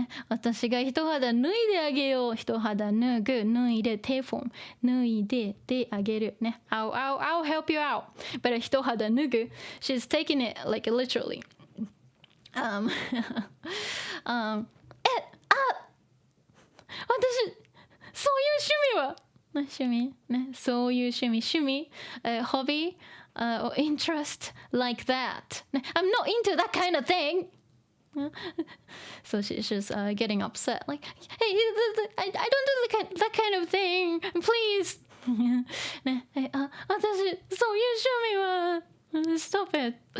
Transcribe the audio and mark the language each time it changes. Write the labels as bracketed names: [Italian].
[Japanese] 私が一肌脱いであげよう。一肌脱ぐ、脱いで、手フォーム、脱いで、であげる。 [English] ね。I'll help you out. But 一肌脱ぐ, she's taking it like literally. [Japanese] 私、そういう趣味は趣味ね、そういう趣味、 [English] hobby, or interest like that. I'm not into that kind of thing. So she's getting upset. Like, hey, I don't do that kind of thing. Please. [Japanese] ね、私、そういう趣味は [English] Stop it.